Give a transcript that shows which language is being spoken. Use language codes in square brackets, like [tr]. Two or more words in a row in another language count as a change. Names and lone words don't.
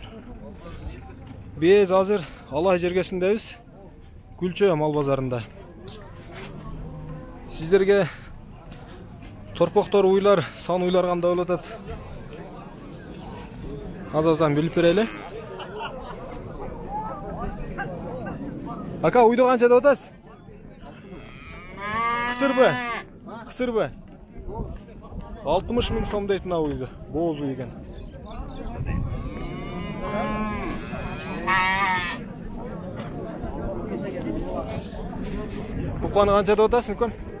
[ky] Биз азыр Алай жергесиндебиз, Күлчө мал базарында. Сиздерге торпоктор уйлар, сан уйлар кандай болуп атат? Азаздан билип берели. [uz] Aka uyda qancha deb atasiz? Qisirbi. 60 ming so'm deydi mына uyda. Bo'z uy ekan. Uqani qancha deb atasiz, ukam?